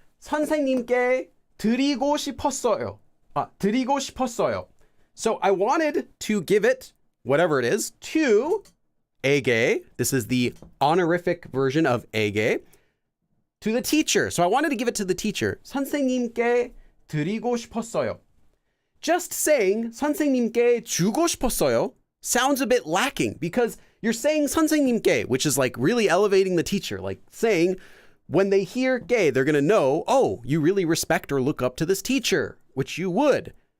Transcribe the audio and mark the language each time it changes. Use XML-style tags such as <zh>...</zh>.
<ko>선생님께 드리고 싶었어요. 드리고 싶었어요.</ko> <en>So I wanted to give it, whatever it is, to 에게. This is the honorific version of 에게. To the teacher. So I wanted to give it to the teacher.</en> <ko>선생님께 드리고 싶었어요.</ko> <en>Just saying</en> <ko>선생님께 주고 싶었어요</ko> <en>sounds a bit lacking because you're saying</en> <ko>선생님께,</ko> <en>which is like really elevating the teacher, like saying when they hear 게, they're going to know, oh, you really respect or look up to this teacher, which you would.</en>